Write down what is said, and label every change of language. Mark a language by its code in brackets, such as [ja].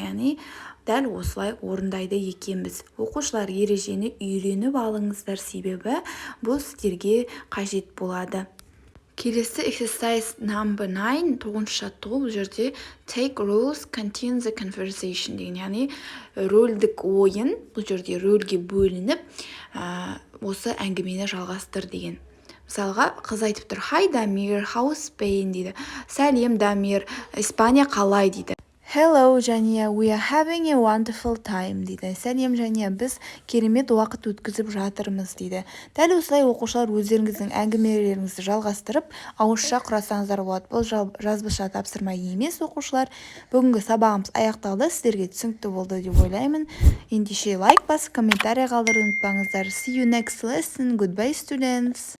[kk] Яғни дәл осылай орындайды екенбіз. Оқушылар ережені үйреніп алыңыздар, себебі бұл сіздерге қажет болады. Келесі exercise number 9, 9-шы жаттығу. Бұл жерде [en] take roles, continue the conversation [kk] деген, яғни рөлдік ойын, бұл жерде рөлге бөлініп, осы әңгімені жалғастыр деген. Мысалға, қыз айтып тұр, [en] hi Дамир, how is Spain [kk] дейді. Сәлем Дамир, Испания қалай дейді. [en] Hello Жания, we are having a wonderful time [kk] дейді. Сәлем Жания, біз керемет уақыт өткізіп жатырмыз дейді. Дәл осылай оқушылар өздеріңіздің әңгімелеріңізді жалғастырып, ауызша құрасаңыздар болады. Бұл жазбаша тапсырма емес, оқушылар. Бүгінгі сабағымыз аяқталды, сіздерге түсінікті болды деп ойлаймын. Ендеше лайк басып, комментарий қалдыруды ұмытпаңыздар. [en] See you next lesson. Goodbye students.